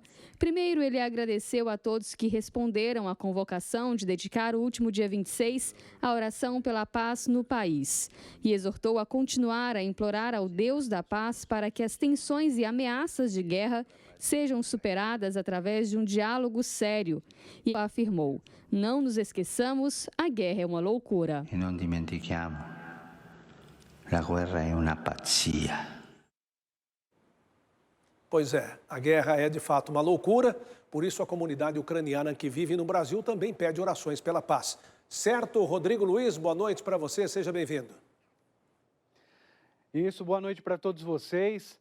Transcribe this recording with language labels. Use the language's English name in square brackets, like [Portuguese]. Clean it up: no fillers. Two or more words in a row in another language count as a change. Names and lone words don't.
[Portuguese] Primeiro, ele agradeceu a todos que responderam à convocação de dedicar o último dia 26 à oração pela paz no país. E exortou a continuar a implorar ao Deus da paz para que as tensões e ameaças de guerra sejam superadas através de um diálogo sério. E afirmou: não nos esqueçamos, a guerra é uma loucura. [Italian] E não dimentichiamo, la guerra è una pazzia. [Portuguese] Pois é, a guerra é de fato uma loucura, por isso a comunidade ucraniana que vive no Brasil também pede orações pela paz. Certo, Rodrigo Luiz, boa noite para você, seja bem-vindo. Isso, boa noite para todos vocês.